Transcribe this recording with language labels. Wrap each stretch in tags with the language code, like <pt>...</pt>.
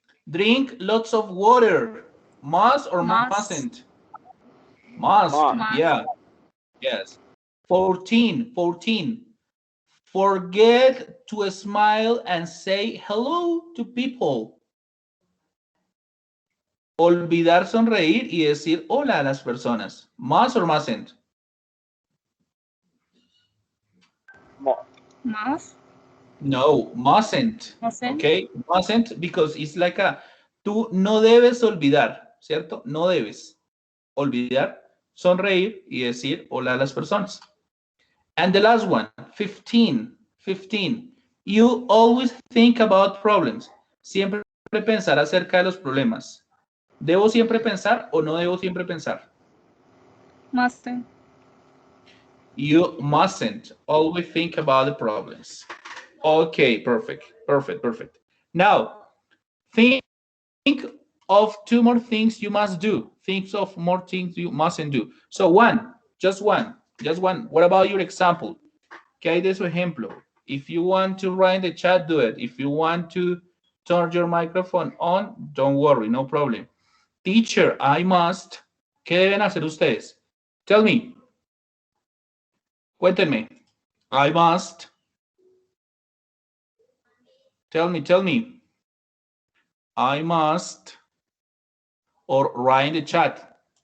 <en>Drink lots of water. Must or Must. mustn't? Must, Must. yeah. Yes. 14. Forget to smile and say hello to people.</en> <es>Olvidar sonreír y decir hola a las personas.</es> <en>Must or mustn't? Must. No, mustn't. Mustn't. Okay, mustn't because it's like a</en> <es>tú no debes olvidar, ¿cierto? No debes olvidar, sonreír y decir hola a las personas.</es> <en>And the last one, 15. You always think about problems.</en> <es>Siempre pensar acerca de los problemas. ¿Debo siempre pensar o no debo siempre pensar?</es> <en>Mustn't. You mustn't always think about the problems. Okay, perfect. Now, think of 2 more things you must do. Think of more things you mustn't do. So just one. What about your example?</en> <es>¿Qué hay de su ejemplo?</es> <en>If you want to write in the chat, do it. If you want to turn your microphone on, don't worry, no problem. Teacher, I must.</en> <es>¿Qué deben hacer ustedes?</es> <en>Tell me.</en> <es>Cuéntenme.</es> <en>I must. Tell me. I must. Or write in the chat.</en>